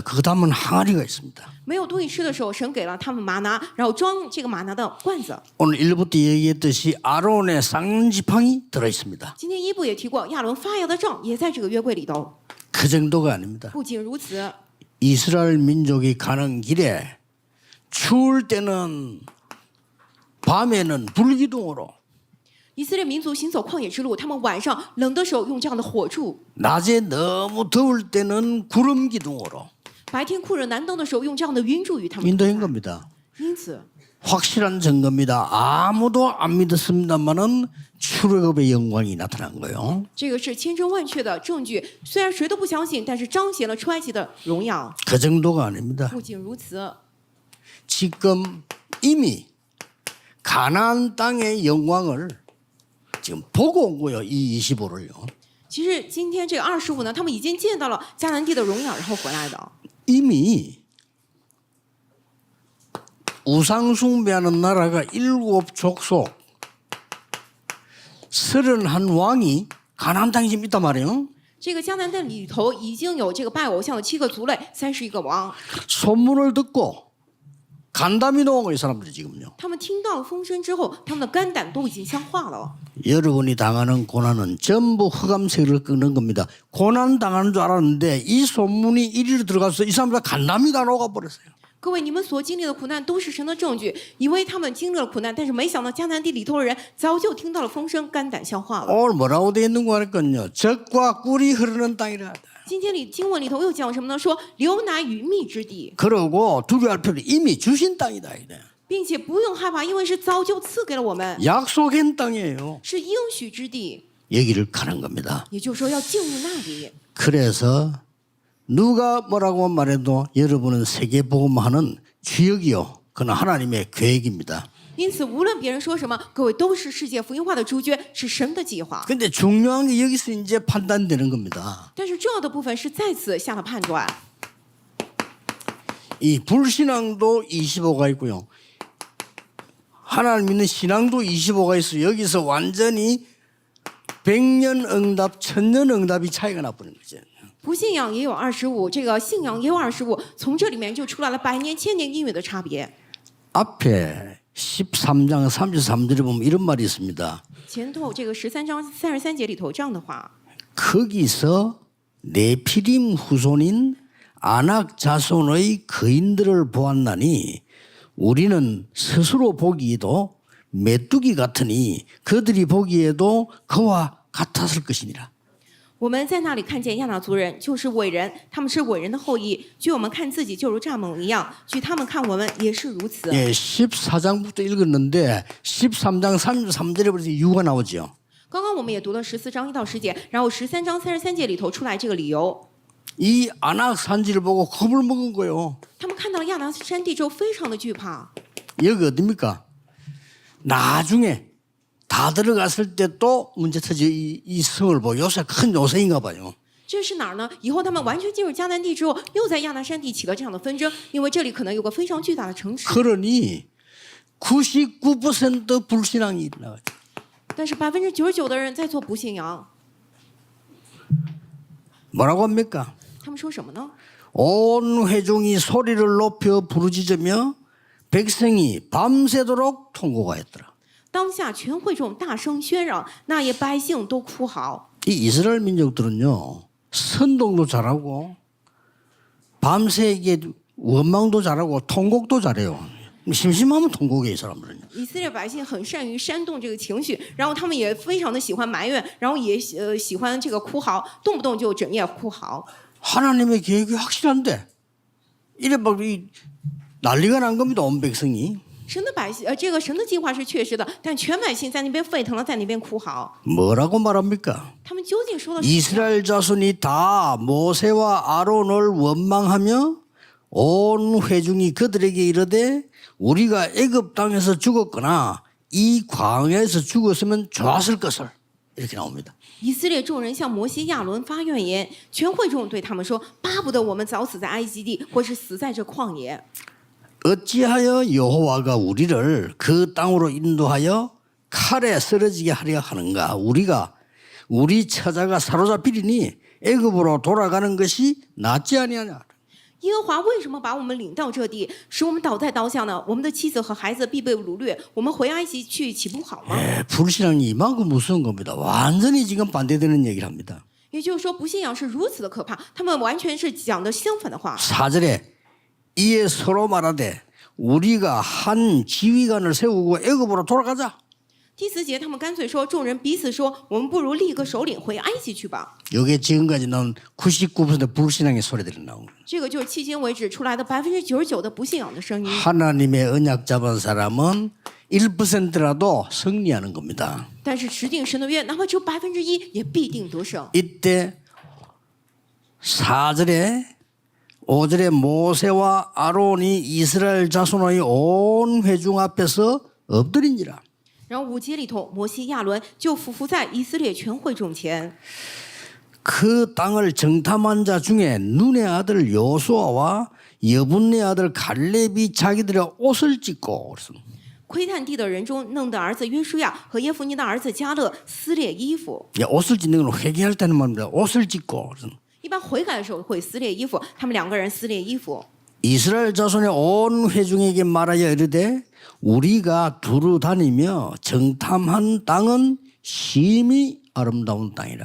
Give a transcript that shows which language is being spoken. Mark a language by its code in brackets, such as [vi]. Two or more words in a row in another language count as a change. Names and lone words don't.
[ko] 그 다음은 항아리가 있습니다. [zh] 没有东西吃的时候，神给了他们玛拿，然后装这个玛拿的罐子。 [ko] 오늘 1부터 얘기했듯이 아론의 쌍지팡이 들어 있습니다. [zh] 今天一部也提过，亚伦发芽的杖也在这个约柜里头。 [ko] 그 정도가 아닙니다. [zh] 不仅如此， [ko] 이스라엘 민족이 가는 길에 추울 때는 밤에는 불기둥으로 [zh] 以色列民族行走旷野之路，他们晚上冷的时候用这样的火柱， [ko] 낮에 너무 더울 때는 구름 기둥으로 [zh] 白天酷热难当的时候用这样的云柱与他们同 [ko] 인도한 [zh] 在。 [ko] 겁니다. [zh] 因此， [ko] 확실한 증거입니다. 아무도 안 믿었습니다만은 출애굽의 영광이 나타난 거예요. [zh] 这个是千真万确的证据。虽然谁都不相信，但是彰显了出埃及的荣耀。 [ko] 그 정도가 아닙니다. [zh] 不仅如此， [ko] 지금 이미 가나안 땅의 영광을 지금 보고 온 거예요. 이 25를요. [zh] 其实今天这个25呢，他们已经见到了迦南地的荣耀，然后回来的。 [ko] 이미 우상 숭배하는 나라가 7족속 31왕이 가나안 땅에 지금 있단 말이에요. [zh] 这个迦南地里头已经有这个拜偶像的7个族类，31个王。 [ko] 소문을 듣고 간담이 놓은 거예요, 사람들이 지금요. [zh] 他们听到了风声之后，他们的肝胆都已经消化了。 [ko] 여러분이 당하는 고난은 전부 흑암색을 끄는 겁니다. 고난 당하는 줄 알았는데 이 소문이 이리로 들어가서 이 사람들 간담이 다 녹아버렸어요. [zh] 各位，你们所经历的苦难都是神的证据，以为他们经历了苦难，但是没想到迦南地里头的人早就听到了风声，肝胆消化了。 [ko] 오늘 뭐라고 되어 있는 거 하니까요. 젖과 꿀이 흐르는 땅이라. [zh] 今天经文里头又讲什么呢？说流奶与蜜之地， [ko] 그러고 두려워할 필요 이미 주신 땅이다. 이래. [zh] 并且不用害怕，因为是早就赐给了我们， [ko] 약속한 땅이에요. [zh] 是应许之地。 [ko] 여기를 가는 겁니다. [zh] 也就是说，要进入那里。 [ko] 그래서 누가 뭐라고 말해도 여러분은 세계복음화는 주역이요. 그건 하나님의 계획입니다. [zh] 因此，无论别人说什么，各位都是世界福音化的主角，是神的计划。 [ko] 근데 중요한 게 여기서 이제 판단되는 겁니다. [zh] 但是重要的部分是在此下了判断。 [ko] 이 불신앙도 25가 있고요. 하나님 믿는 신앙도 25가 있어요. 여기서 완전히 100년 응답, 1000년 응답이 차이가 나버린 거죠. [zh] 不信仰也有25，这个信仰也有25，从这里面就出来了100年、1000年应允的差别。 [ko] 앞에 13장 33절에 보면 이런 말이 있습니다. [zh] 前头这个13章33节里头这样的话， [ko] 거기서 네피림 후손인 아낙 자손의 거인들을 보았나니 우리는 스스로 보기에도 메뚜기 같으니 그들이 보기에도 그와 같았을 것이니라. [zh] 我们在那里看见亚纳族人，就是伟人，他们是伟人的后裔。据我们看自己，就如蚱蜢一样；据他们看我们，也是如此。 [ko] 예, 14장부터 읽었는데 13장 33절에 벌써 이유가 나오죠. [zh] 刚刚我们也读了14章1到10节，然后13章33节里头出来这个理由。 [ko] 이 아낙 산지를 보고 겁을 먹은 거예요. [zh] 他们看到了亚拿山地之后，非常的惧怕。 [ko] 여기 어딥니까? 나중에 다 들어갔을 때 또 문제 터져 이 성을 보고 요새 큰 요새인가 봐요. [zh] 这是哪儿呢？以后他们完全进入迦南地之后，又在亚拿山地起了这样的纷争，因为这里可能有个非常巨大的城池。 [ko] 그러니 99% 불신앙이 일어나요. [zh] 但是99%的人在做不信仰， [ko] 뭐라고 합니까? [zh] 他们说什么呢？ [ko] 온 회중이 소리를 높여 부르짖으며 백성이 밤새도록 통곡하였더라. [zh] 当下全会众大声喧嚷，那些百姓都哭嚎。 [ko] 이 이스라엘 민족들은요 선동도 잘하고 밤새 이게 원망도 잘하고 통곡도 잘해요. 심심하면 통곡해 이 사람들은요. [zh] 以色列百姓很善于煽动这个情绪，然后他们也非常的喜欢埋怨，然后也喜欢这个哭嚎，动不动就整夜哭嚎。 [ko] 하나님의 계획이 확실한데 이래 막 난리가 난 겁니다. 온 백성이. [zh] 神的百姓，这个神的计划是确实的，但全百姓在那边沸腾了，在那边哭嚎。 [ko] 뭐라고 말합니까? [zh] 他们究竟说了什么？ [ko] 이스라엘 자손이 다 모세와 아론을 원망하며 온 회중이 그들에게 이르되 우리가 애굽 땅에서 죽었거나 이 광야에서 죽었으면 좋았을 것을 이렇게 나옵니다. [zh] 以色列众人向摩西、亚伦发怨言，全会众对他们说：“巴不得我们早死在埃及地，或是死在这旷野。 [ko] 어찌하여 여호와가 우리를 그 땅으로 인도하여 칼에 쓰러지게 하려 하는가? 우리 처자가 사로잡히리니 애굽으로 돌아가는 것이 낫지 아니하냐? [zh] 耶和华为什么把我们领到这地，使我们倒在刀下呢？我们的妻子和孩子必被掳掠，我们回埃及去岂不好吗？” [ko] 불신앙이 이만큼 무서운 겁니다. 완전히 지금 반대되는 얘기를 합니다. [zh] 也就是说，不信仰是如此的可怕，他们完全是讲的相反的话。 [ko] 4절에 이에 서로 말하되 우리가 한 지휘관을 세우고 애굽으로 돌아가자. [zh] 第4节，他们干脆说，众人彼此说：“我们不如立个首领回埃及去吧。 [ko] 이게 지금까지 나온 99% 불신앙의 소리들이 나온 거예요. ” [zh] 这个就是迄今为止出来的99%的不信仰的声音。 [ko] 하나님의 언약 잡은 사람은 1%라도 승리하는 겁니다. [zh] 但是持定神的约，哪怕只有1%，也必定得胜。 [ko] 이때 4절에 5절에 모세와 아론이 이스라엘 자손의 온 회중 앞에서 엎드린지라. [zh] 然后5节里头，摩西、亚伦就俯伏在以色列全会众前。 [ko] 그 땅을 정탐한 자 중에 눈의 아들 여호수아와 여분네 아들 갈렙이 자기들의 옷을 찢고 [zh] 窥探地的人中，弄的儿子约书亚和耶夫尼的儿子迦勒撕裂衣服。 [ko] 옷을 찢는 건 회개할 때는 말입니다. 옷을 찢고 [zh] 一般悔改的时候会撕裂衣服，他们2个人撕裂衣服。 [ko] 이스라엘 자손의 온 회중에게 말하여 이르되 우리가 두루 다니며 정탐한 땅은 심히 아름다운 땅이라.